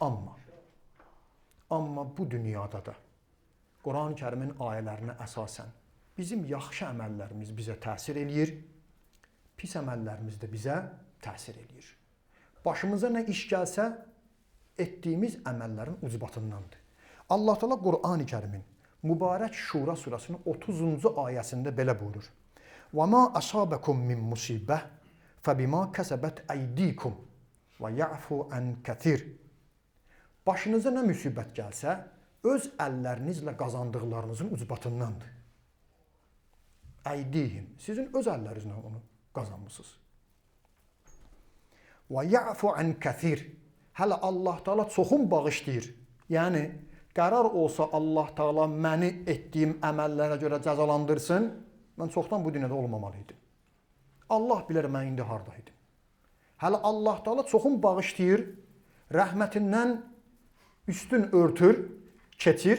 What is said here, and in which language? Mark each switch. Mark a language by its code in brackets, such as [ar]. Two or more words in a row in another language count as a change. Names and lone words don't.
[az] Amma bu dünyada da Qur'an-ı Kərimin ayələrinə əsasən bizim yaxşı əməllərimiz bizə təsir eləyir, pis əməllərimiz də bizə təsir eləyir. Başımıza nə iş gəlsə, etdiyimiz əməllərin ucbatındandır. Allah Teala Qur'an-ı Kərimin mübarək Şura surasının 30-cu ayəsində belə buyurur. [ar] وَمَا أَصَابَكُم مِّن مُّصِيبَةٍ فَبِمَا كَسَبَتْ أَيْدِيكُمْ وَيَعْفُو عَنْ كَثِيرٍ. [az] Başınıza nə müsibət gəlsə, öz əllərinizlə qazandıqlarınızın ucbatındandır. Əydihim, sizin öz əllərinizlə onu qazanmışsınız. [ar] وَيَعْفُو عَنْ كَثِيرٍ. [az] Hələ Allah Teala çoxun bağışlayır. Yəni, qərar olsa Allah Teala məni etdiyim əməllərə görə cəzalandırsın, mən çoxdan bu dünyada olmamalıydım. Allah bilər mən indi haradaydım. Hələ Allah Teala çoxun bağışlayır, rəhmətindən üstün örtür, keçir.